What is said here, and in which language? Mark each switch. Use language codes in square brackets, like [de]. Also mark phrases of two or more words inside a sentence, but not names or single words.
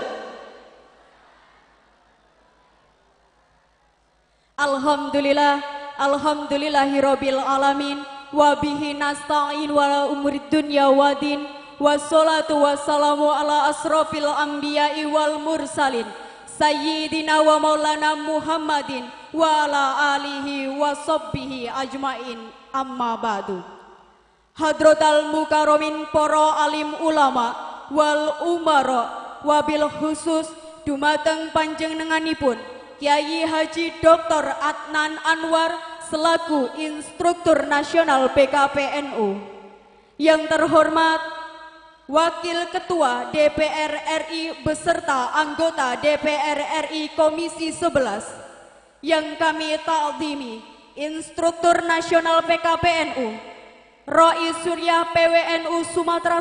[ar] الحمد لله، الحمد لله رب العالمين، وبه نستعين وأمور الدنيا والدين، والصلاة والسلام على أشرف الأنبياء والمرسلين، سيدنا ومولانا محمد وعلى آله وصحبه أجمعين، أما بعد. حضرات المكرمين poro عالم العلماء والأمراء وبالخصوص [jv] dumateng panjenenganipun [ar] Kiai Haji Dr. [id] Adnan Anwar selaku instruktur nasional PKPNU. Yang terhormat Wakil Ketua DPR RI beserta anggota DPR RI Komisi 11 yang kami ta'zimi, instruktur nasional PKPNU Rais Surya PWNU Sumatera